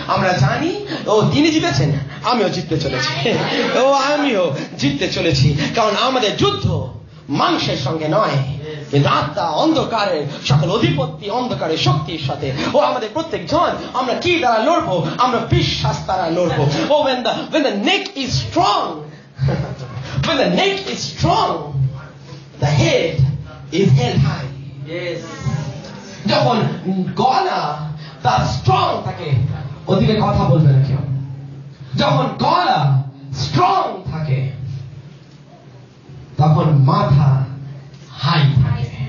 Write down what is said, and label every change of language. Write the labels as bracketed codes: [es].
[bn] আমরা জানি ও তিনি জিতেছেন, আমিও জিততে চলেছি, ও আমিও জিততে চলেছি। কারণ আমাদের যুদ্ধ মাংসের সঙ্গে নয়, কিন্তু আত্মা, অন্ধকারের সকল অধিপতি, অন্ধকারের শক্তির সাথে। ও আমাদের প্রত্যেক জন আমরা কি দ্বারা লড়বো? আমরা বিশ্বাস দ্বারা লড়বো। [en] ও when the neck is strong, when the neck is strong, the head is held high. Yes. [bn] যখন গলা তার স্ট্রং থাকে, ওদিকে কথা বলবে না কেউ। যখন গলা স্ট্রং থাকে তখন মাথা হাই থাকে।